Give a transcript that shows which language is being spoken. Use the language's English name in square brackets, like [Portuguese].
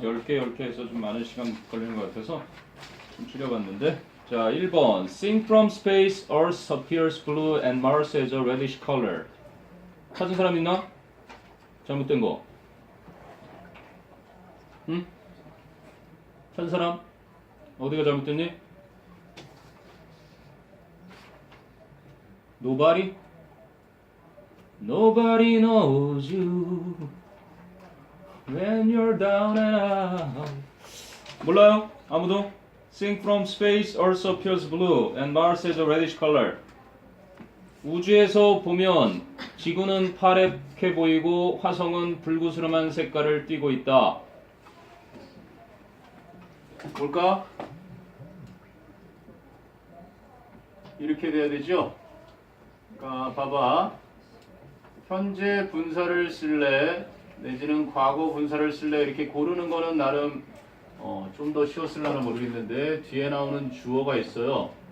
[Korean] 10개 해서 좀 많은 시간 걸리는 것 같아서 좀 줄여봤는데. 자, 1번. [English] Sing from space, Earth appears blue and Mars has a reddish color. [Korean] 찾은 사람 있나? 잘못된 거. 응? 찾은 사람? 어디가 잘못됐니? [English] Nobody? Nobody knows you when you're down and out. [Korean] 몰라요? 아무도? [English] Sing from space, Earth appears blue and Mars has a reddish color. [Korean] 우주에서 보면 지구는 파랗게 보이고 화성은 불구스름한 색깔을 띠고 있다. 뭘까? 이렇게 돼야 되죠? 그러니까 봐봐. 현재 분사를 쓸래 내지는 과거 분사를 쓸래 이렇게 고르는 거는 나름 좀 더 쉬웠을려나 모르겠는데 뒤에 나오는 주어가 있어요.